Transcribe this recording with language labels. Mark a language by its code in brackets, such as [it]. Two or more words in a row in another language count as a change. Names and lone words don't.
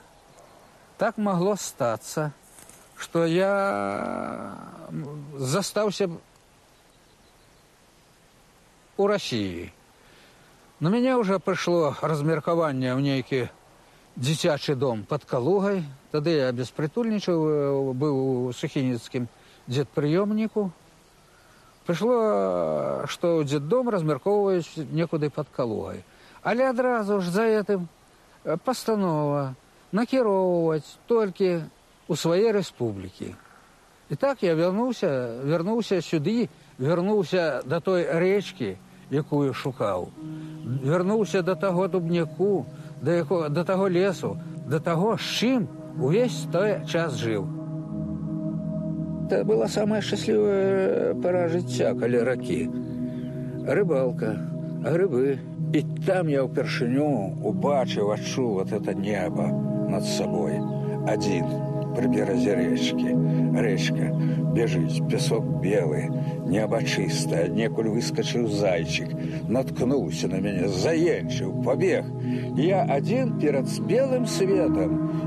[ru] Так могло статься, что я застался у России. На меня уже пришло размеркование в некий [be] дзіцячы дом [ru] под Калугой. Тогда я беспритульничал, был у Сухиницким дзедприемнику. Пришло, что дзеддом размерковываюсь некуды под Калугой. [be] Але адразу ж за этим постанова накіроўваць толькі у свае рэспублікі. І так я вярнуўся сюды, вярнуўся да той рэчкі, якую шукаў. Вярнуўся да таго дубняку, да таго лесу, да таго, з чым увесь той час жыў. [ru] Это была самая [be] шчаслівая пара жыцця каля ракі. Рыбалка, грыбы. І там я ўпершыню убачыў, адчуў [ru] вот это небо над собой. Один при березе речки. Речка бежит, песок белый, небо чистое. Некуль выскочил зайчик, наткнулся на меня, заенчил, побег. И я один перед белым светом.